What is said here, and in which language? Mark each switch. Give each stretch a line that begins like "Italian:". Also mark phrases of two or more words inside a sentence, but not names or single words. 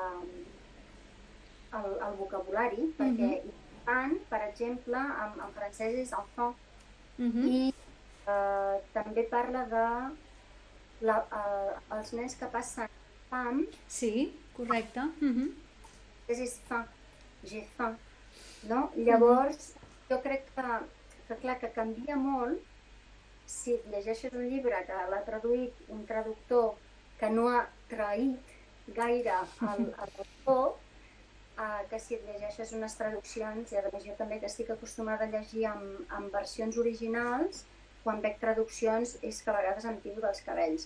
Catalan: vocabulari, perquè infant, per exemple, en francès és enfant, i també parla de els nens que passen fam, Sí, correcte. és
French: faim, j'ai faim,
Catalan: no? Llavors, jo crec que clar, que canvia molt si llegeixes un llibre que l'ha traduït un traductor que no ha traït gaire l'autor, que si et llegeixes unes traduccions, i a més jo també que estic acostumada a llegir amb versions originals, quan veig traduccions és que a vegades em tiro dels cabells.